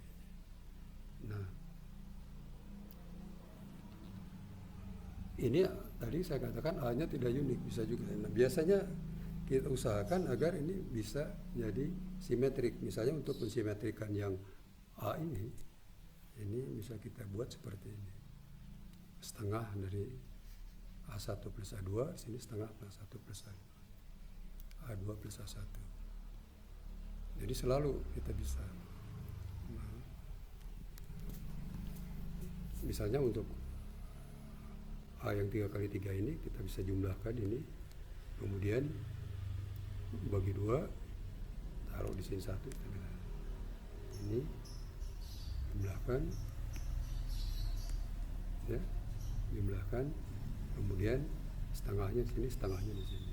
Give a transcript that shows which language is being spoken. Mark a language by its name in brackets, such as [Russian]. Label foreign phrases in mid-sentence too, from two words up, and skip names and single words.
[Indonesian] Nah, ini tadi saya katakan A-nya tidak unik, bisa juga. Nah, biasanya kita usahakan agar ini bisa jadi simetrik. Misalnya untuk mensimetrikan yang A ini bisa kita buat seperti ini. Setengah dari A1 plus A2, sini setengah plus A1 plus A2. A2 plus A1. Jadi selalu kita bisa. Nah, misalnya untuk A yang 3 kali 3 ini kita bisa jumlahkan ini, kemudian bagi 2, taruh di sini 1, ini jumlahkan, ya, jumlahkan, kemudian setengahnya di sini, setengahnya di sini.